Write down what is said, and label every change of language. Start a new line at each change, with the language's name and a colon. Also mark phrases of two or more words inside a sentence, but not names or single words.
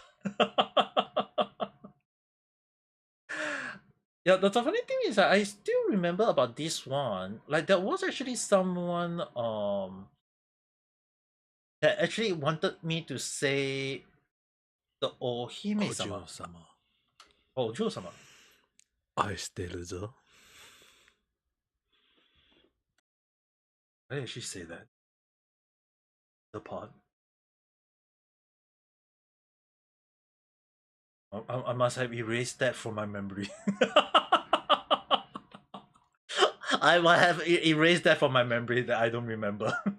English: Yeah, the funny thing is that I still remember about this one. Like there was actually someone that actually wanted me to say the Ohime-sama.
Japanese: Ojo-sama. Ojo-sama. 愛してるぞ。
English: Why did she say that? The pod. I must have erased that from my memory. I might have erased that from my memory that I don't remember.